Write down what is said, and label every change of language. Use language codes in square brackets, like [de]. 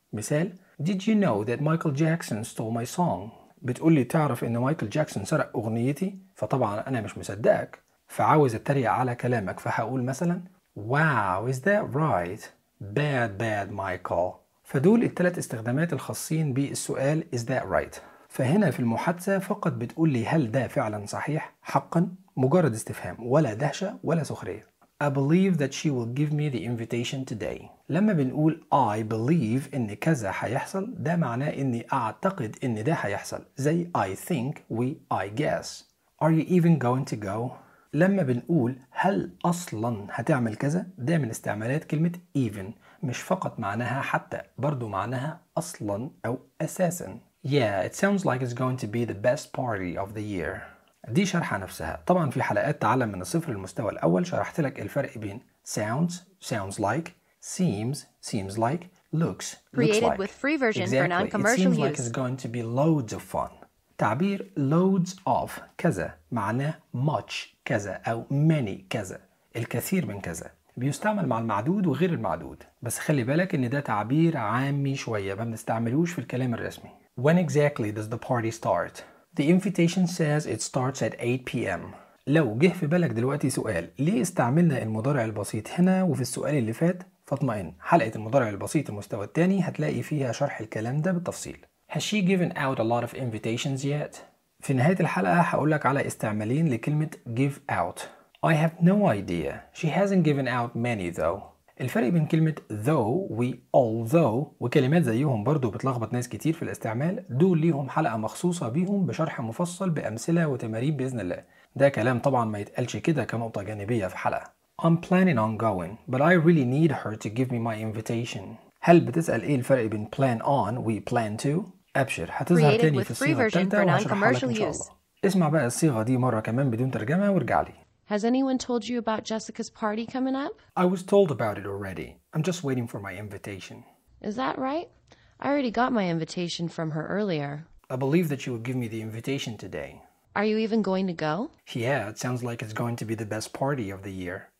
[ar] مثال [en] Did you know that Michael Jackson stole my song؟ [ar] بتقول لي تعرف ان مايكل جاكسون سرق اغنيتي؟ فطبعا انا مش مصدقك، فعاوز اتريق على كلامك، فهقول مثلا [en] Wow, is that right? Bad, bad, Michael. [ar] فدول التلات استخدامات الخاصين بالسؤال [en] Is that right؟ [ar] فهنا في المحادثة فقط بتقول لي هل ده فعلا صحيح حقا، مجرد استفهام، ولا دهشة ولا سخرية. [en] I believe that she will give me the invitation today. [ar] لما بنقول I believe إن كذا هيحصل، ده معناه إني أعتقد إن ده هيحصل، زي I think و I guess. [en] Are you even going to go؟ [ar] لما بنقول هل أصلا هتعمل كذا، ده من استعمالات كلمة even، مش فقط معناها حتى، برضو معناها أصلا أو أساسا. [en] Yeah, it sounds like it's going to be the best party of the year. [ar] دي شرح نفسها. طبعا في حلقات تعلم من الصفر المستوى الأول شرحت لك الفرق بين sounds, sounds like, seems, seems like, looks, looks like. [en] With free version exactly. For non-commercial it seems like use. It's going to be loads of fun. [ar] تعبير loads of كذا معناه much كذا أو many كذا، الكثير من كذا، بيستعمل مع المعدود وغير المعدود، بس خلي بالك إن ده تعبير عامي شوية ما بنستعملوش في الكلام الرسمي. [en] When exactly does the party start؟ The invitation says it starts at 8 p.m. [ar] لو جه في بالك دلوقتي سؤال ليه استعملنا المضارع البسيط هنا وفي السؤال اللي فات، فاطمئن حلقة المضارع البسيط المستوى الثاني هتلاقي فيها شرح الكلام ده بالتفصيل. [en] Has she given out a lot of invitations yet؟ [ar] في نهاية الحلقة هقولك على استعمالين لكلمة give out. [en] I have no idea. She hasn't given out many though. [ar] الفرق بين كلمة though و although وكلمات زيهم برضو بتلخبط ناس كتير في الاستعمال، دول ليهم حلقة مخصوصة بيهم بشرح مفصل بأمثلة وتمارين بإذن الله. ده كلام طبعا ما يتقالش كده كنقطة جانبية في حلقة. [en] I'm planning on going, but I really need her to give me my invitation. [ar] هل بتسأل إيه الفرق بين plan on و plan to؟ أبشر هتظهر تاني في الصيغة التالتة وهشرحها لك إن شاء الله. اسمع بقى الصيغة دي مرة كمان بدون ترجمة وارجع لي. [en] Has anyone told you about Jessica's party coming up? I was told about it already. I'm just waiting for my invitation. Is that right? I already got my invitation from her earlier. I believe that she will give me the invitation today. Are you even going to go? Yeah, it sounds like it's going to be the best party of the year.